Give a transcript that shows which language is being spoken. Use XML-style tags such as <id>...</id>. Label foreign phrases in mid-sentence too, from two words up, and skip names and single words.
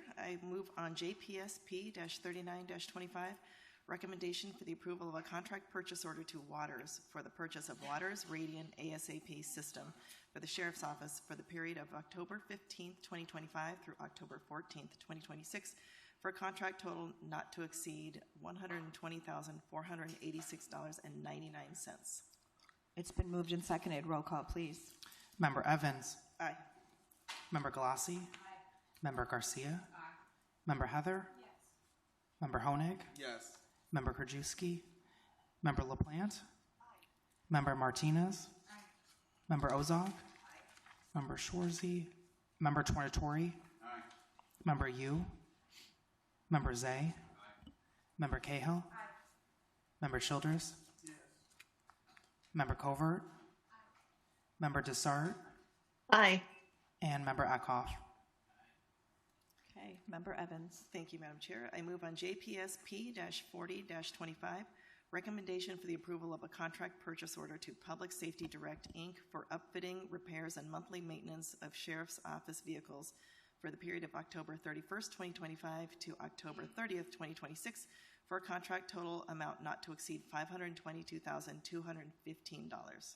<en>I move on JPSP-39-25, recommendation for the approval of a contract purchase order to Waters for the purchase of Waters Radiant ASAP system for the Sheriff's Office for the period of October 15th, 2025 through October 14th, 2026 for a contract total not to exceed $120,486.99. It's been moved and seconded. Roll call, please. Member Evans. Aye. Member Galassi. Aye. Member Garcia. Aye. Member Heather. Yes. Member Honig. Yes. Member Krajewski. Member LaPlante. Aye. Member Martinez. Aye. Member Ozog. Aye. Member Schwarzy. Member Tornatori. Aye. Member Yu. Member Zay. Aye. Member Cahill. Aye. Member Childress. Yes. Member Covert. Aye. Member Dessart. Aye. And Member Eckhoff. Okay, Member Evans. Thank you, Madam Chair. I move on JPSP-40-25, recommendation for the approval of a contract purchase order to Public Safety Direct, Inc. for upfitting, repairs, and monthly maintenance of Sheriff's Office vehicles for the period of October 31st, 2025 to October 30th, 2026 for a contract total amount not to exceed $522,215.</en>